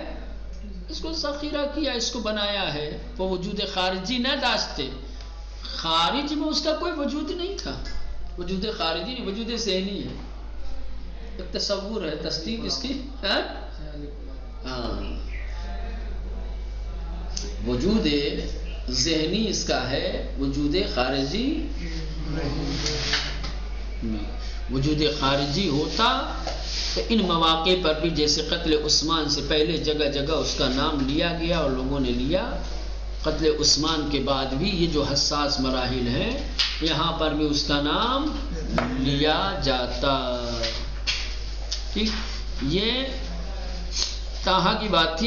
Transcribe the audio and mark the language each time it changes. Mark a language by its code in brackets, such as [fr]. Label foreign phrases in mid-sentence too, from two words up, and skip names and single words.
[ur] اس کو ذخیرہ کیا، اس کو بنایا ہے. وہ [fa] وجود خارجی نہ داشتے، [ur] خارج میں اس کا کوئی وجود نہیں تھا. وجود خارجی نہیں، وجود ذہنی ہے، ایک تصور ہے، تصدیق اس کی. وجود ذہنی اس کا ہے، وجود خارجی وجود خارجی ہوتا تو ان مواقع پر بھی، جیسے قتل عثمان سے پہلے جگہ جگہ اس کا نام لیا گیا اور لوگوں نے لیا، قتل عثمان کے بعد بھی یہ جو حساس مراحل ہیں یہاں پر بھی اس کا نام لیا جاتا. ٹھیک، یہ تاہا کی بات تھی.